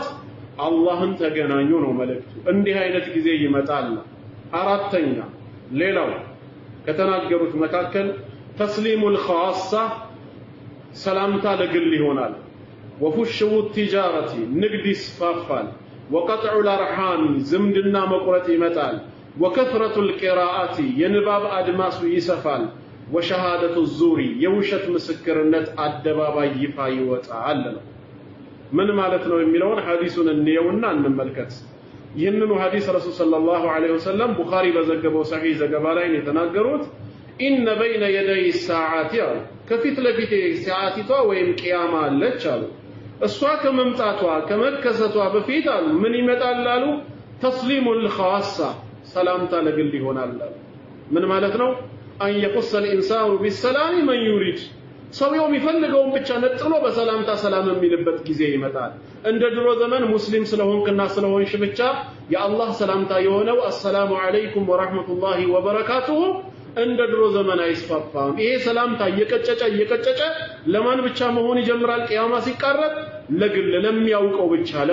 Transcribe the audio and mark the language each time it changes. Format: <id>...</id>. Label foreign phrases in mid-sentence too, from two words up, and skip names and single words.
<am>አላህን ተገናኙ ነው መልእክቱ። እንዲህ አይነት ጊዜ ይመጣል። አራተኛ ሌላው ከተናገሩት መካከል</am> <ar>تسليم الخاصة</ar> <am>ሰላምታ ለግል ይሆናል።</am> <ar>وفشو التجارة</ar> <am>ንግድ ይስፋፋል።</am> <ar>وقطع الارحام</ar> <am>ዝምድና መቁረጥ ይመጣል።</am> <ar>وكثرة القراءات</ar> <am>የንባብ አድማሱ ይሰፋል።</am> <ar>وشهادة الزور</ar> <am>የውሸት ምስክርነት አደባባይ ይፋ ይወጣል ነው። ምን ማለት ነው የሚለውን ሐዲሱን እንየውና እንመልከት። ይህንኑ ሐዲስ ረሱል</am> <ar>صلى الله عليه وسلم</ar> <am>ቡኻሪ በዘገበው ሰሂህ ዘገባ ላይ የተናገሩት</am> <ar>إن بين يدي الساعة</ar> <am>አሉ ከፊት ለፊቴ ሰዓቲቷ ወይም ቂያማ አለች አሉ እሷ ከመምጣቷ ከመከሰቷ በፊት አሉ ምን ይመጣል አሉ</am> <ar>تسليم الخاصة</ar> <am>ሰላምታ ለግል ይሆናል አሉ ምን ማለት ነው</am> <ar>أن يخص الانسان بالسلام من يريد</ar> <am>ሰውየው የሚፈልገውን ብቻ ነጥሎ በሰላምታ ሰላም የሚልበት ጊዜ ይመጣል እንደ ድሮ ዘመን ሙስሊም ስለሆንክና ስለሆንሽ ብቻ የአላህ ሰላምታ የሆነው</am> <ar>السلام عليكم ورحمة الله وبركاته</ar> <am>እንደ ድሮ ዘመን አይስፋፋም ይሄ ሰላምታ እየቀጨጨ ለማን ብቻ መሆን ይጀምራል ቂያማ ሲቃረብ ለግል ለሚያውቀው ብቻ</am>